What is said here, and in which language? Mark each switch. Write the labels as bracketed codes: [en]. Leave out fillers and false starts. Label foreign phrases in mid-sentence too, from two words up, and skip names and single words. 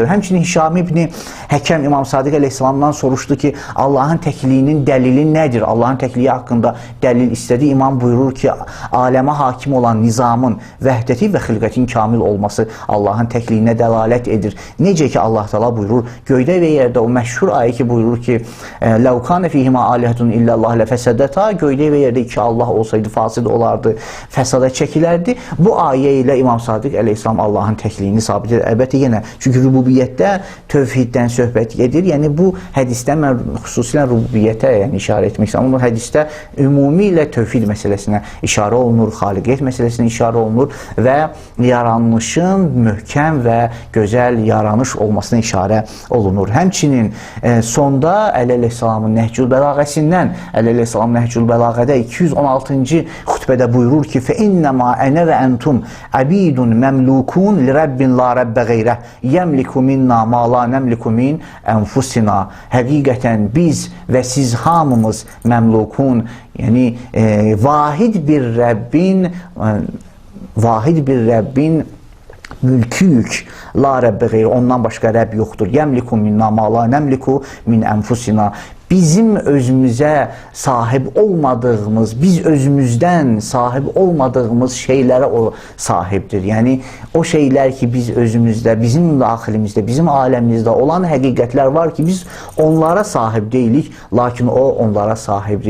[az] Həmçinin Hişam ibn Həkəm İmam Sadiq əleyhissalamdan soruşdu ki, Allahın təkliyinin dəlili nədir? Allahın təkliyi haqqında dəlil istədi. İmam buyurur ki, aləmə hakim olan nizamın vəhdəti və xilqətin kamil olması Allahın təkliyinə dəlalət edir. Necə ki, Allah Teala buyurur, göydə və yerdə o məşhur ayə ki, buyurur ki, [ar] لَوْ كَانَ فِيهِمَا آلِهَةٌ إِلَّا اللّٰهِ لَفَسَدَتَا [az] göydə və yerdə iki Allah olsaydı fasid olardı, fəsada çəkilərdi. Bu ayə ilə İmam Sadiq əleyhissalam Allahın təkliyini sabit edir. Əlbəttə yenə, çünki rububiyyətdə tövhiddən söhbət gedir. Yəni bu hədisdə mən xüsusilə rububiyyətə işarə etmək istəyirəm. Bu hədisdə ümumilə tövhid məsələsinə işarə olunur, xaliqiyyət məsələsinə işarə olunur və yaranmışın möhkəm və gözəl yaranış olmasına işarə olunur. Həmçinin sonda Əli əleyhissalamın Nəhcül Bəlağəsindən, Əli əleyhissalam Nəhcül Bəlağədə 216-cı xütbədə buyurur ki, [ar] فَإِنَّمَا أَنَا وَأَنْتُمْ عَبِيدٌ مَمْلُوكُونَ لِرَبٍّ لَا رَبَّ غَيْرَهُ يَمْلِكُ مِنَّا مَا لَا نَمْلِكُ مِنْ أَنْفُسِنَا. [az] Həqiqətən biz və siz hamımız məmlukun, yəni vahid bir Rəbbin mülküyük. [ar] لا ربَّ غيره, [az] ondan başqa Rəbb yoxdur. [ar] يملك منا ما لا نملك من أنفسنا. [az] Bizim özümüzə sahib olmadığımız, biz özümüzdən sahib olmadığımız şeylərə o sahibdir. Yəni, o şeylər ki, biz özümüzdə, bizim daxilimizdə, bizim aləmimizdə olan həqiqətlər var ki, biz onlara sahib deyilik, lakin o onlara sahibdir.